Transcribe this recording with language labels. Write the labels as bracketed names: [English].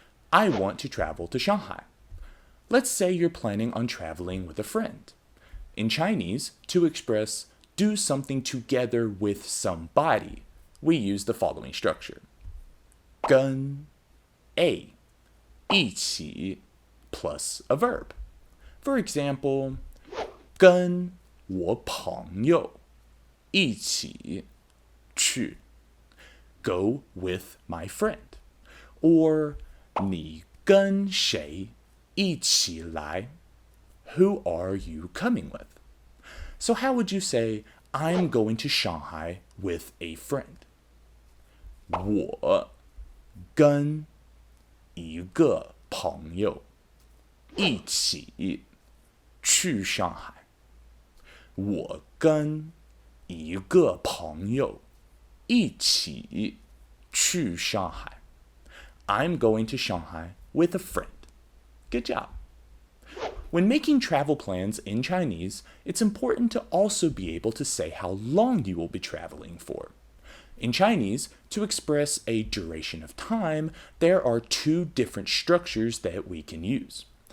[English] I want to travel to Shanghai. Let's say you're planning on traveling with a friend. In Chinese, to express do something together with somebody, we use the following structure. [Chinese] 跟 [English] a [Chinese] 一起 [English] plus a verb. For example, [Chinese] 跟我朋友一起去. [English] Go with my friend. Or [Chinese] 你跟谁一起来? [English] Who are you coming with? So how would you say, I'm going to Shanghai with a friend? [Chinese] 我跟一个朋友一起去上海. 我跟一个朋友一起去上海. [English] I'm going to Shanghai with a friend. Good job. When making travel plans in Chinese, it's important to also be able to say how long you will be traveling for. In Chinese, to express a duration of time, there are two different structures that we can use.